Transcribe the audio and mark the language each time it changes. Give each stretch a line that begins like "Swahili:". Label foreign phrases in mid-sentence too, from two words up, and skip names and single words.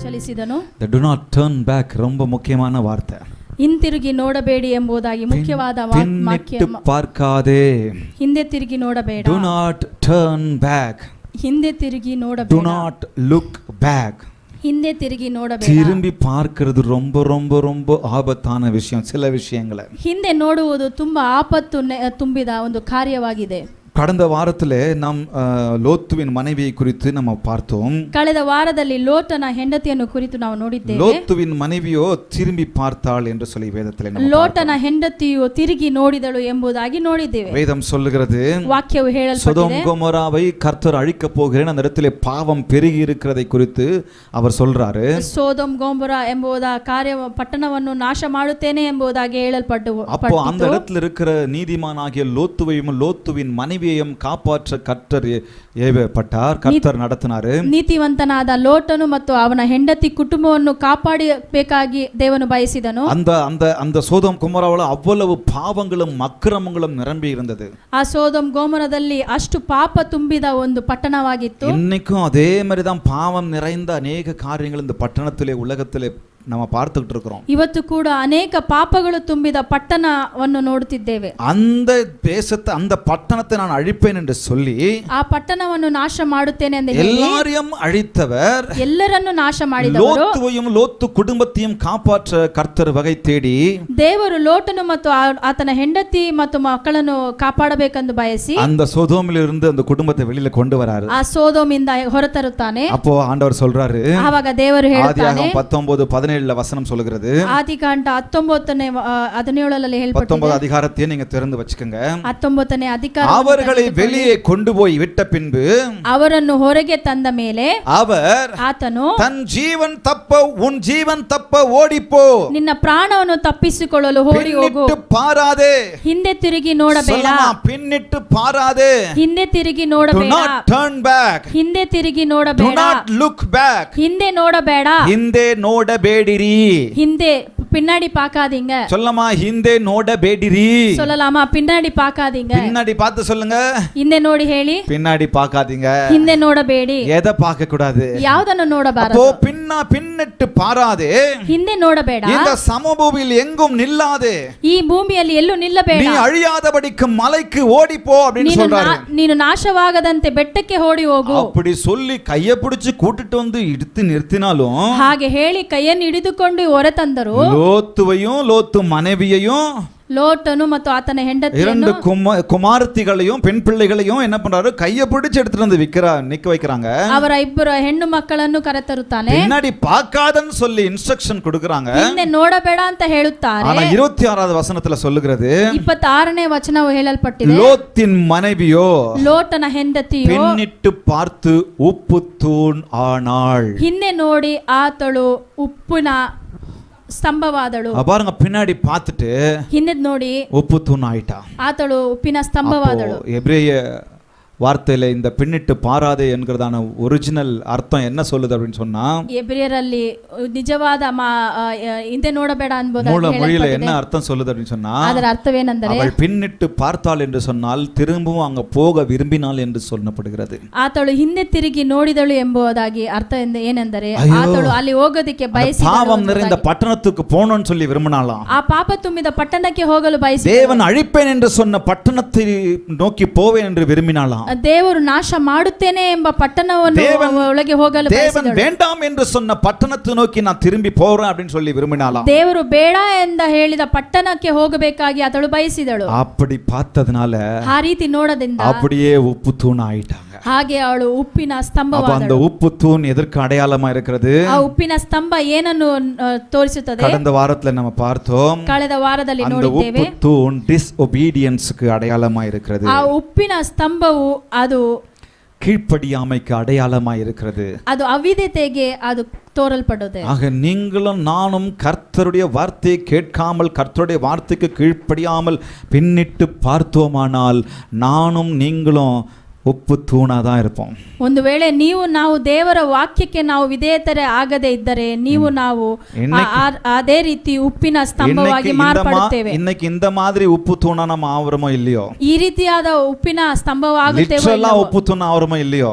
Kannada: ಬಯಸಿದನು.
English: Do not turn back
Tamil: ரொம்ப முக்கியமான வார்த்தை.
Kannada: ಹಿಂತಿರುಗಿ ನೋಡಬೇಡಿ ಎಂಬುದಾಗಿ ಮುಖ್ಯವಾದ ವಾಕ್ಯ.
Tamil: பார்க்காதே.
Kannada: ಹಿಂದೆ ತಿರುಗಿ ನೋಡಬೇಡ.
English: Do not turn back.
Kannada: ಹಿಂದೆ ತಿರುಗಿ ನೋಡಬೇಡ.
English: Do not look back.
Kannada: ಹಿಂದೆ ತಿರುಗಿ ನೋಡಬೇಡ.
Tamil: திரும்பி பார்க்கிறது ரொம்ப ரொம்ப ரொம்ப ஆபத்தான விஷயம். சில விஷயங்களை
Kannada: ಹಿಂದೆ ನೋಡುವುದು ತುಂಬಾ ಆಪತ್ತು ತುಂಬಿದ ಒಂದು ಕಾರ್ಯವಾಗಿದೆ.
Tamil: கடந்த வாரத்திலே நாம் லோத்துவின் மனைவியை குறித்து நம்ம பார்த்தோம்.
Kannada: ಕಳೆದ ವಾರದಲ್ಲಿ ಲೋಟನ ಹೆಂಡತಿಯನ್ನು ಕುರಿತು ನಾವು ನೋಡಿದ್ದೇವೆ.
Tamil: லோத்துவின் மனைவியோ திரும்பி பார்த்தாள் என்று சொல்லி வேதத்திலே நம்ம
Kannada: ಲೋಟನ ಹೆಂಡತಿಯು ತಿರುಗಿ ನೋಡಿದಳು ಎಂಬುದಾಗಿ ನೋಡಿದ್ದೇವೆ.
Tamil: வேதம் சொல்லுகிறது,
Kannada: ವಾಕ್ಯವು ಹೇಳಲ್ಪಟ್ಟಿದೆ,
Tamil: சோதோம் கொமோராவை கர்த்தர் அழிக்க போகிறேன், அந்த இடத்திலே பாவம் பெருகி இருக்கிறதை குறித்து அவர் சொல்றாரு.
Kannada: ಸೋದೋಮ್ ಗೊಮೋರ ಎಂಬುದ ಕಾರ್ಯ ಪಟ್ಟಣವನ್ನು ನಾಶ ಮಾಡುತ್ತೇನೆ ಎಂಬುದಾಗಿ ಹೇಳಲ್ಪಟ್ಟು,
Tamil: அப்போ அந்த இடத்துல இருக்கிற நீதிமானாகிய லோத்துவையும் லோத்துவின் மனைவியையும் காப்பாற்ற கர்த்தர் ஏவப்பட்டார், கர்த்தர் நடத்தினாரு.
Kannada: ನೀತಿವಂತನಾದ ಲೋಟನು ಮತ್ತು ಅವನ ಹೆಂಡತಿ ಕುಟುಂಬವನ್ನು ಕಾಪಾಡಬೇಕಾಗಿ ದೇವನು ಬಯಸಿದನು.
Tamil: அந்த அந்த அந்த சோதோம் கொமோராவில் அவ்வளவு பாவங்களும் அக்கிரமங்களும் நிரம்பி இருந்தது.
Kannada: ಆ ಸೋದೋಮ್ ಗೊಮೋರದಲ್ಲಿ ಅಷ್ಟು ಪಾಪ ತುಂಬಿದ ಒಂದು ಪಟ್ಟಣವಾಗಿತ್ತು.
Tamil: இன்னைக்கும் அதே மாதிரி தான் பாவம் நிறைந்த அநேக காரியங்கள் இந்த பட்டணத்திலே உலகத்திலே நம்ம பார்த்துக்கிட்டு இருக்கிறோம்.
Kannada: ಇವತ್ತು ಕೂಡ ಅನೇಕ ಪಾಪಗಳು ತುಂಬಿದ ಪಟ್ಟಣವನ್ನು ನೋಡುತ್ತಿದ್ದೇವೆ.
Tamil: அந்த தேசத்தை அந்த பட்டணத்தை நான் அழிப்பேன் என்று சொல்லி
Kannada: ಆ ಪಟ್ಟಣವನ್ನು ನಾಶ ಮಾಡುತ್ತೇನೆ ಎಂದು ಹೇಳಿ
Tamil: எல்லாரையும் அழித்தவர்,
Kannada: ಎಲ್ಲರನ್ನು ನಾಶ ಮಾಡಿದವರು,
Tamil: லோத்துவையும் லோத்து குடும்பத்தையும் காப்பாற்ற கர்த்தர் வகை தேடி
Kannada: ದೇವರು ಲೋಟನು ಮತ್ತು ಆತನ ಹೆಂಡತಿ ಮತ್ತು ಮಕ್ಕಳನ್ನು ಕಾಪಾಡಬೇಕೆಂದು ಬಯಸಿ
Tamil: அந்த சோதோமில் இருந்து அந்த குடும்பத்தை வெளியில கொண்டு வராரு.
Kannada: ಆ ಸೋದೋಮಿಂದ ಹೊರತರುತ್ತಾನೆ.
Tamil: அப்போ ஆண்டவர் சொல்றாரு,
Kannada: ಆವಾಗ ದೇವರು ಹೇಳುತ್ತಾನೆ,
Tamil: ஆதியாகமம் 19:17 வசனம் சொல்லுகிறது,
Kannada: ಆದಿಕಾಂಡ 19:17 ಹೇಳಲ್ಪಟ್ಟಿದೆ.
Tamil: 19 அதிகாரத்தை நீங்க திறந்து வச்சுக்கோங்க.
Kannada: 19ನೇ ಅಧಿಕಾರ.
Tamil: அவர்களை வெளியே கொண்டு போய் விட்ட பின்பு
Kannada: ಅವರನ್ನು ಹೊರಗೆ ತಂದ ಮೇಲೆ
Tamil: அவர்
Kannada: ಆತನು
Tamil: தன் ஜீவன் தப்ப உன் ஜீவன் தப்ப ஓடிப்போ,
Kannada: ನಿನ್ನ ಪ್ರಾಣವನ್ನು ತಪ್ಪಿಸಿಕೊಳ್ಳಲು ಓಡಿ ಹೋಗು,
Tamil: பாராதே,
Kannada: ಹಿಂದೆ ತಿರುಗಿ ನೋಡಬೇಡ,
Tamil: பின்னிட்டு பாராதே,
Kannada: ಹಿಂದೆ ತಿರುಗಿ do ನೋಡಬೇಡ,
English: not turn back,
Kannada: ಹಿಂದೆ ತಿರುಗಿ do ನೋಡಬೇಡ,
English: not look back,
Kannada: ಹಿಂದೆ ನೋಡಬೇಡ, ಹಿಂದೆ ನೋಡಬೇಡಿರಿ,
Tamil: ಹಿಂದೆ பின்னாடி பார்க்காதீங்க.
Kannada: சொல்லமா ಹಿಂದೆ ನೋಡಬೇಡಿರಿ,
Tamil: சொல்லலாமா? பின்னாடி பார்க்காதீங்க. பின்னாடி பார்த்து சொல்லுங்க.
Kannada: ಹಿಂದೆ ನೋಡಿ ಹೇಳಿ.
Tamil: பின்னாடி பார்க்காதீங்க.
Kannada: ಹಿಂದೆ ನೋಡಬೇಡಿ.
Tamil: எதை பார்க்க கூடாது?
Kannada: ಯಾವುದನ್ನು ನೋಡಬಾರದು?
Tamil: அப்போ பின்னிட்டு பாராதே,
Kannada: ಹಿಂದೆ ನೋಡಬೇಡ,
Tamil: இந்த சமபூமியில் எங்கும் நில்லாதே,
Kannada: ಈ ಭೂಮಿಯಲ್ಲಿ ಎಲ್ಲೂ ನಿಲ್ಲಬೇಡ,
Tamil: நீ அழியாதபடிக்கு மலைக்கு ஓடிப்போ அப்படின்னு சொல்றாரு.
Kannada: ನೀನು ನಾಶವಾಗದಂತೆ ಬೆಟ್ಟಕ್ಕೆ ಓಡಿ ಹೋಗು.
Tamil: அப்படி சொல்லி கையை பிடிச்சு கூட்டிட்டு வந்து இழுத்து நிறுத்தினாலும்,
Kannada: ಹಾಗೆ ಹೇಳಿ ಕೈಯನ್ನು ಹಿಡಿದುಕೊಂಡು ಹೊರತಂದರು.
Tamil: லோத்துவையும் லோத்து மனைவியையும்
Kannada: ಲೋಟನು ಮತ್ತು ಆತನ ಹೆಂಡತಿಯನ್ನು,
Tamil: இரண்டு குமாரத்திகளையும் பெண் பிள்ளைகளையும் என்ன பண்றாரு, கையை பிடிச்சு எடுத்துட்டு வந்து நிக்க வைக்கிறாங்க.
Kannada: ಅವರ ಇಬ್ಬರು ಹೆಣ್ಣು ಮಕ್ಕಳನ್ನು ಕರೆತರುತ್ತಾನೆ.
Tamil: பின்னாடி பார்க்காதன்னு சொல்லி இன்ஸ்ட்ரக்ஷன் கொடுக்கறாங்க.
Kannada: ಹಿಂದೆ ನೋಡಬೇಡ ಅಂತ ಹೇಳುತ್ತಾರೆ.
Tamil: ஆனா 26வது வசனத்துல சொல்லுகிறது,
Kannada: 26ನೇ ವಚನವು ಹೇಳಲ್ಪಟ್ಟಿದೆ,
Tamil: லோத்தின் மனைவியோ
Kannada: ಲೋಟನ ಹೆಂಡತಿಯು
Tamil: பின்னிட்டு பார்த்து உப்பு தூண் ஆனாள்.
Kannada: ಹಿಂದೆ ನೋಡಿ ಆತಳು ಉಪ್ಪಿನ ಸ್ತಂಭವಾದಳು.
Tamil: பாருங்க, பின்னாடி பார்த்துட்டு
Kannada: ಹಿಂದೆ ನೋಡಿ
Tamil: உப்பு தூண் ஆயிட்டா.
Kannada: ಆತಳು ಉಪ್ಪಿನ ಸ್ತಂಭವಾದಳು.
Tamil: எபிரேய வார்த்தையில இந்த பின்னிட்டு பாராதே என்கிறதான ஒரிஜினல் அர்த்தம் என்ன சொல்லுது அப்படின்னு சொன்னா,
Kannada: எபிரியರಲ್ಲಿ ನಿಜವಾದ ಹಿಂದೆ ನೋಡಬೇಡ
Tamil: மூல மொழியில என்ன அர்த்தம் சொல்லுது அப்படின்னு சொன்னா,
Kannada: ಅದರ ಅರ್ಥವೇನೆಂದರೆ
Tamil: அவள் பின்னிட்டு பார்த்தாள் என்று சொன்னால் திரும்பவும் அங்க போக விரும்பினாள் என்று சொல்லப்படுகிறது.
Kannada: ಆತಳು ಹಿಂದೆ ತಿರುಗಿ ನೋಡಿದಳು ಎಂಬುದಾಗಿ ಅರ್ಥ ಏನೆಂದರೆ ಆತಳು ಅಲ್ಲಿ ಹೋಗೋದಕ್ಕೆ ಬಯಸಿದಳು.
Tamil: பாவம் நிறைந்த பட்டணத்துக்கு போகணும்னு சொல்லி விரும்பினாளாம்.
Kannada: ಆ ಪಾಪ ತುಂಬಿದ ಪಟ್ಟಣಕ್ಕೆ ಹೋಗಲು ಬಯಸಿದಳು.
Tamil: தேவன் அழிப்பேன் என்று சொன்ன பட்டணத்தை நோக்கி போவேன் என்று விரும்பினாளாம்.
Kannada: ದೇವರು ನಾಶ ಮಾಡುತ್ತೇನೆ ಎಂಬ ಪಟ್ಟಣವನ್ನು ಒಳಗೆ ಹೋಗಲು
Tamil: தேவன் வேண்டாம் என்று சொன்ன பட்டணத்தை நோக்கி நான் திரும்பி போறேன் அப்படின்னு சொல்லி விரும்பினாளாம்.
Kannada: ದೇವರು ಬೇಡ ಎಂದು ಹೇಳಿದ ಪಟ್ಟಣಕ್ಕೆ ಹೋಗಬೇಕಾಗಿ ಆತಳು ಬಯಸಿದಳು.
Tamil: அப்படி பார்த்ததனால
Kannada: ಆ ರೀತಿ ನೋಡದಿಂದ
Tamil: அப்படியே உப்பு தூண் ஆயிட்டாங்க.
Kannada: ಹಾಗೆ ಅವಳು ಉಪ್ಪಿನ ಸ್ತಂಭವಾದಳು.
Tamil: அந்த உப்பு தூண் எதற்கு அடையாளமா இருக்கிறது?
Kannada: ಆ ಉಪ್ಪಿನ ಸ್ತಂಭ ಏನನ್ನು ತೋರಿಸುತ್ತದೆ?
Tamil: கடந்த வாரத்துல நம்ம பார்த்தோம்.
Kannada: ಕಳೆದ ವಾರದಲ್ಲಿ ನೋಡಿದ್ದೇವೆ.
Tamil: அந்த உப்பு தூண் டிஸ்ஒபீடியன்ஸ்க்கு அடையாளமா இருக்கிறது.
Kannada: ಆ ಉಪ್ಪಿನ ಸ್ತಂಭವು ಅದು
Tamil: கீழ்ப்படியாமைக்கு அடையாளமா இருக்கிறது.
Kannada: ಅದು ಅವಿಧೇಯತೆಗೆ ಅದು தோறல்படுது.
Tamil: ஆக நீங்களும் நானும் கர்த்தருடைய வார்த்தையை கேட்காமல் கர்த்தருடைய வார்த்தைக்கு கீழ்ப்படியாமல் பின்னிட்டு பார்த்தோமானால் நானும் நீங்களும் உப்பு தூணா தான் இருப்போம்.
Kannada: ಒಂದು ವೇಳೆ ನೀವು ನಾವು ದೇವರ ವಾಕ್ಯಕ್ಕೆ ನಾವು ವಿಧೇಯತೆ ಆಗದೆ ಇದ್ದರೆ ನೀವು ನಾವು ಅದೇ ರೀತಿ ಉಪ್ಪಿನ ಸ್ತಂಭವಾಗಿ ಮಾರ್ಪಡುತ್ತೇವೆ.
Tamil: இன்னைக்கு இந்த மாதிரி உப்பு தூணா நம்ம ஆவறோமோ இல்லையோ,
Kannada: ಈ ರೀತಿಯಾದ ಉಪ್ಪಿನ ಸ್ತಂಭವಾಗುತ್ತೇವೆ
Tamil: லிட்டரலா உப்பு தூணா ஆவறோமோ இல்லையோ,